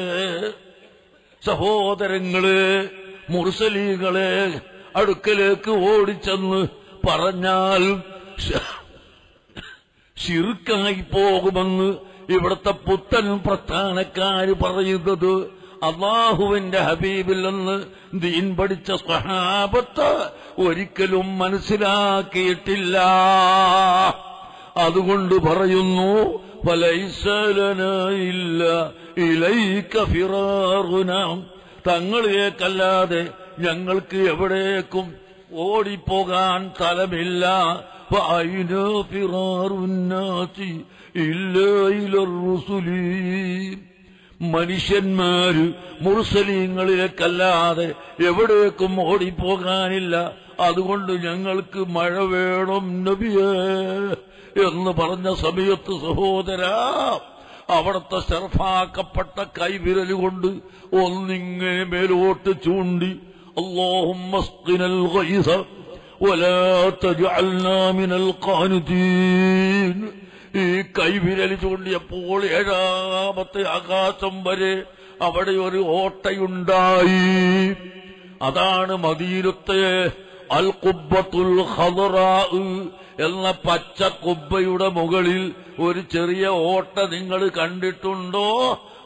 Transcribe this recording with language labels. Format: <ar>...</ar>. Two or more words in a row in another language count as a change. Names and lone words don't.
<ml>സഹോദരങ്ങളെ, മുർസലീങ്ങളെ അടുക്കലേക്ക് ഓടിച്ചെന്ന് പറഞ്ഞാൽ ശിർക്കായി പോകുമെന്ന് ഇവിടുത്തെ പുത്തൻ പ്രസ്ഥാനക്കാര് പറയുന്നത് അല്ലാഹുവിന്റെ ഹബീബിൽ നിന്ന് ദീൻ പഠിച്ച സ്വഹാബത്ത് ഒരിക്കലും മനസ്സിലാക്കിയിട്ടില്ല. അതുകൊണ്ട് പറയുന്നു,</ml> <ar>فليس لنا إلا إليك فرارنا.</ar> <ml>തങ്ങളിലേക്കല്ലാതെ ഞങ്ങൾക്ക് എവിടേക്കും ഓടിപ്പോകാൻ സ്ഥലമില്ല.</ml> <ar>فأين فرار الناس إلا إلى الرسل.</ar> <ml>മനുഷ്യന്മാര് മുർസലീങ്ങളിലേക്കല്ലാതെ എവിടേക്കും ഓടിപ്പോകാനില്ല. അതുകൊണ്ട് ഞങ്ങൾക്ക് മഴ വേണം നബിയേ എന്ന് പറഞ്ഞ സമയത്ത് സഹോദരാ, അവിടുത്തെ ശർഫാക്കപ്പെട്ട കൈവിരലുകൊണ്ട് ഒന്നിങ്ങനെ മേലോട്ട് ചൂണ്ടി</ml> <ar>اللهم اسقنا الغيث ولا تجعلنا من القانتين.</ar> <ml>ഈ കൈവിരൽ ചൂണ്ടിയപ്പോൾ ഏഴാമത്തെ ആകാശം വരെ അവിടെ ഒരു ഓട്ടയുണ്ടായി. അതാണ് മദീനത്തെ അൽ ഖുബ്ബത്തുൽ ഖദറാ എന്ന പച്ച കുബ്ബയുടെ മുകളിൽ ഒരു ചെറിയ ഓട്ട നിങ്ങൾ കണ്ടിട്ടുണ്ടോ?</ml>